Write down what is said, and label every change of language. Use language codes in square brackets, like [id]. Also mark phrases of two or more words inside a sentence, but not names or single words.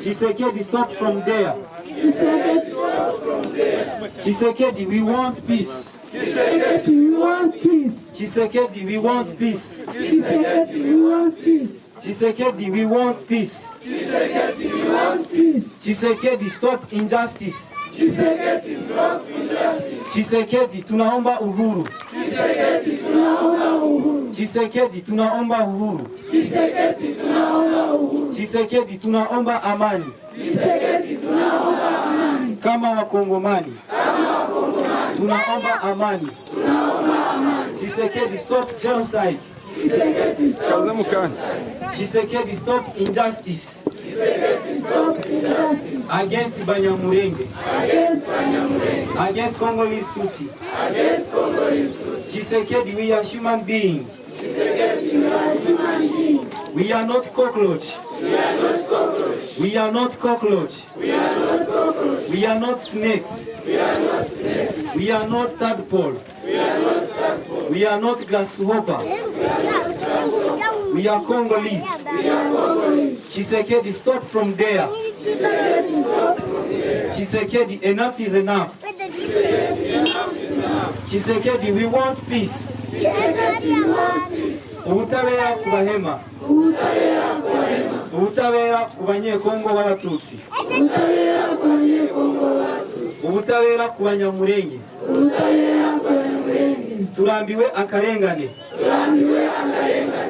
[en] Tshisekedi, stop from there. Tshisekedi, Tshisekedi, we want peace. Tshisekedi, we want peace. Tshisekedi, we want peace. Tshisekedi, we want peace. Tshisekedi, we want peace. Tshisekedi, we want peace. Tshisekedi, stop injustice. Tshisekedi, stop injustice. Tshisekedi, [sw] tunaomba uhuru. Tshisekedi, tunaomba uhuru. Tshisekedi, tunaomba uhuru. Tshisekedi, tunaomba uhuru. Tshisekedi, tunaomba amani. Tshisekedi, tunaomba amani. Kama Wakongomani. Tunaomba amani. [en] Tshisekedi, stop genocide. Tshisekedi, stop Tshisekedi, stop injustice. Tshisekedi, stop injustice. Against Banyamulenge. Against Banyamulenge. Against Congolese Tutsi. Against Congolese Tutsi. Tshisekedi, we are human beings. Tshisekedi, we are human beings. We are not cockroach. We are not cockroach. We are not cockroach. We are not cockroach. We are not snakes. We are not snakes. We are not tadpole. We are not tadpole. We are not grasshopper. We are Congolese. We are Congolese. Tshisekedi, stop from there. Tshisekedi, stop from there. Tshisekedi, enough is enough. Tshisekedi, enough is enough. Tshisekedi, we want peace. Tshisekedi, we want peace. [rw] Ubutabera ku Bahema. Ubutabera ku Bahema. Ubutabera ku Banyekongo b'Abatutsi. Ubutabera ku Banyekongo b'Abatutsi. Ubutabera ku Banyamulenge. Ubutabera ku Banyamulenge. Turambiwe akarengane. Turambiwe akarengane.